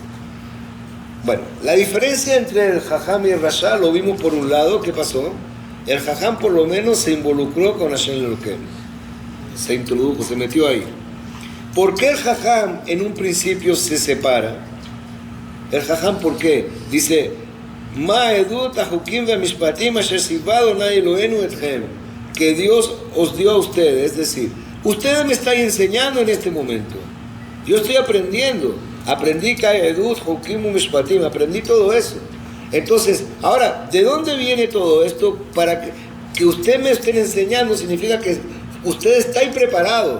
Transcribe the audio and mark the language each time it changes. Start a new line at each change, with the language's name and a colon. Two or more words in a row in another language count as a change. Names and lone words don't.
Spanish: Bueno, la diferencia entre el Jajam y el Rasha lo vimos por un lado. ¿Qué pasó? El Jajam por lo menos se involucró con
Hebrew: ה' אלוקינו.
Spanish: Se introdujo, se metió ahí. ¿Por qué el Jajam en un principio se separa? El Jajam, ¿por qué? Dice,
Hebrew: מה העדות והחוקים והמשפטים אשר צוה ה' אלוהינו אתכם,
Spanish: que Dios os dio a ustedes, es decir, ustedes me están enseñando en este momento. Yo estoy aprendiendo. Aprendí Kaedut, Hukim, Mishpatim, aprendí todo eso. Entonces, ahora, ¿de dónde viene todo esto? Para que usted me estén enseñando significa que ustedes están preparados.